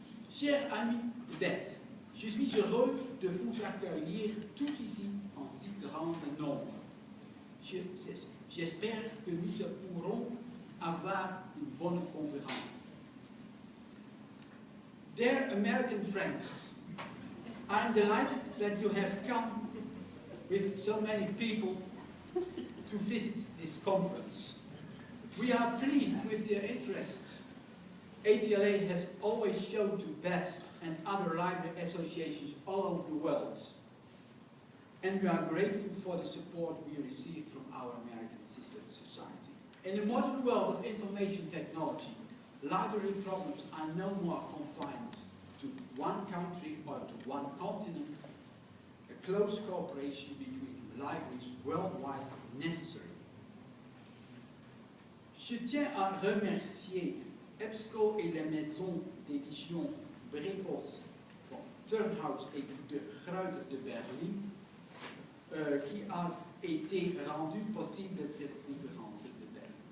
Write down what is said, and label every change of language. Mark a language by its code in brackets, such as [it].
[fr] Chers amis de BEF, je suis heureux de vous accueillir tous ici en si grand nombre. J'espère que nous pourrons avoir une bonne conférence. [en] Dear American friends, I'm delighted that you have come with so many people to visit this conference. We are pleased with your interest. ATLA has always shown to BEF and other library associations all over the world. And we are grateful for the support we received from our American sister society. In the modern world of information technology, library problems are no more confined to one country or to one continent. A close cooperation between libraries worldwide is necessary. [fr] Je tiens à remercier EBSCO et les maisons d'édition Brepost van Turnhout et de Gruyter de Berlin qui a été rendu possible cette conférence de BEF.